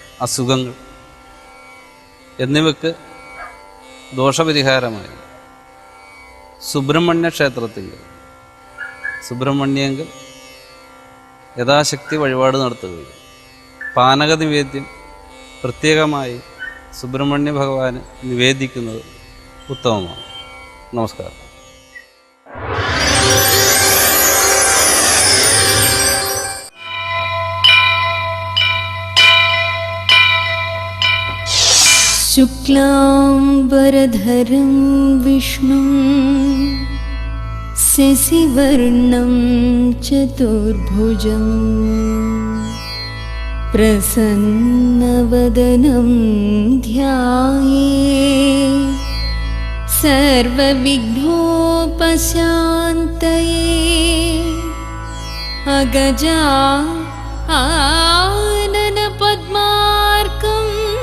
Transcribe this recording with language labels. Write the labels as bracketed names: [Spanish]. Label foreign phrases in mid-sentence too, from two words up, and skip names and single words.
[Malayalam] അസുഖങ്ങൾ എന്നിവയ്ക്ക് ദോഷപരിഹാരമായി സുബ്രഹ്മണ്യ ക്ഷേത്രത്തിൽ സുബ്രഹ്മണ്യങ്കിൽ യഥാശക്തി വഴിപാട് നടത്തുകയും പാനക നിവേദ്യം പ്രത്യേകമായി സുബ്രഹ്മണ്യ ഭഗവാന് നിവേദിക്കുന്നത് ഉത്തമമാണ്. നമസ്കാരം. [Sanskrit] शुक्लाम्बरधरं विष्णुं शशिवर्णं चतुर्भुजं प्रसन्नवदनं ध्यायेत् सर्वविघ्नोपशान्तये अगजा आननपद्मार्कम्